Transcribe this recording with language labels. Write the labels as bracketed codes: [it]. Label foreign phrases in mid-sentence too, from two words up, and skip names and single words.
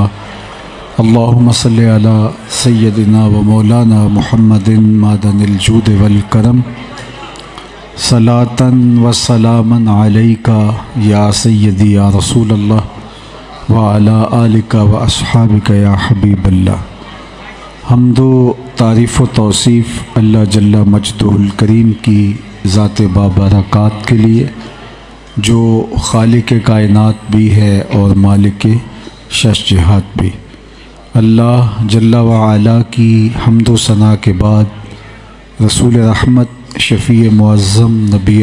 [ar] اللہم صل علی سیدنا و مولانا محمد معدن الجود والکرم، صلاۃ و سلاما علیک یا سیدی یا رسول اللہ وعلی آلک و اصحابک یا حبیب اللہ۔ [ur] حمد و تعریف و توصیف اللہ [ar] جل مجدہ الکریم [ur] کی ذات بابرکات کے لیے، جو خالق کائنات بھی ہے اور مالک شش جہات بھی۔ [ar] اللہ جل وعلا [ur] کی حمد و ثنا کے بعد رسول رحمت، شفیع معظم، نبی